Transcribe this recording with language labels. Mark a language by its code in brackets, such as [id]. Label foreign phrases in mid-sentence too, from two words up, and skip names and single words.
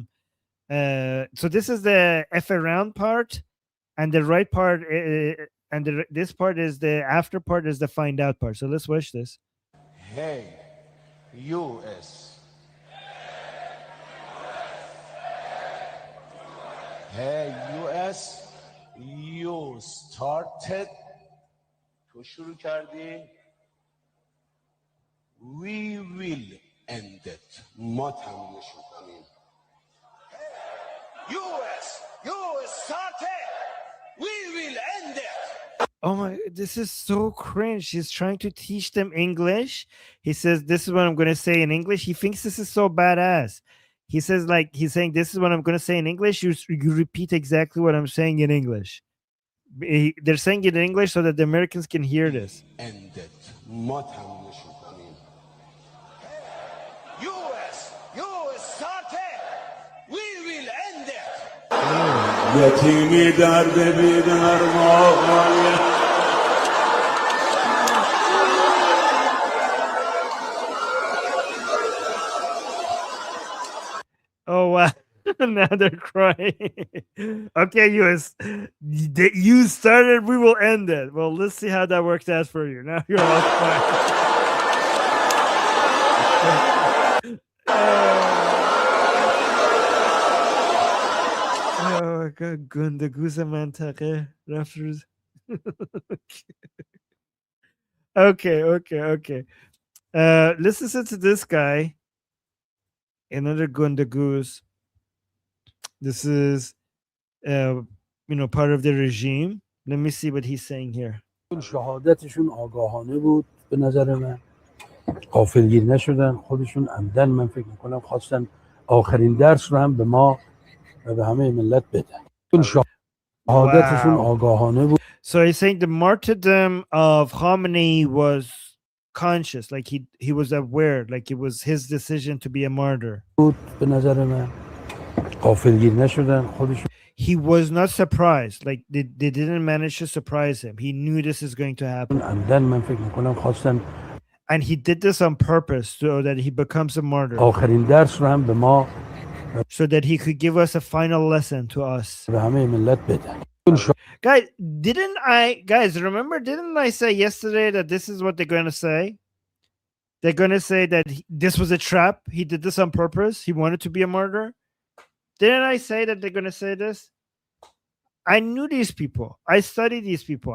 [en] So this is the F around part, and the right part, this part is the after part is the find out part. So let's watch this. Hey, US. Hey, US, you started [fa] تو شروع کردی [en] we will end it [fa] ما تمومش میکنیم [en] US, you started we will end it. Oh my, this is so cringe. He's trying to teach them English. He says, this is what I'm going to say in English. He thinks this is so badass. He says, like, he's saying, this is what I'm going to say in English. You repeat exactly what I'm saying in English. They're saying it in English so that the Americans can hear this. End it. US, you started. We will end it. [fa] یتیمی درد بیدار ماغاله [en] Oh, wow. Now they're crying. Okay, US, you started, we will end it. Well, let's see how that works out for you. Now you're all crying. Oh my God, [fa] گندگوز منطقه رفت روز. [en] Okay. Let's listen to this guy. Another Gundagoose. This is, part of the regime. Let me see what he's saying here. [fa] شهادتشون آگاهانه بود به نظر من غافلگیر نشدن خودشون عمدن من فکر میکنم خواستن آخرین درس رو هم به ما و به همه ملت بدن شهادتشون آگاهانه بود. [en] So he's saying the martyrdom of Khamenei was conscious, like he was aware, like it was his decision to be a martyr. [fa] به نظر من غافلگیر نشدن خودشون [en] he was not surprised. Like they didn't manage to surprise him. He knew this is going to happen. And then [fa] من فکر میکنم خواستن [en] And he did this on purpose so that he becomes a martyr. [fa] آخرین درس رو هم به ما [en] So that he could give us a final lesson to us. [fa] به همه ملت بده. [en] Guys, remember, didn't I say yesterday that this is what they're going to say? They're going to say that this was a trap. He did this on purpose. He wanted to be a martyr. Didn't I say that they're going to say this? I knew these people. I studied these people.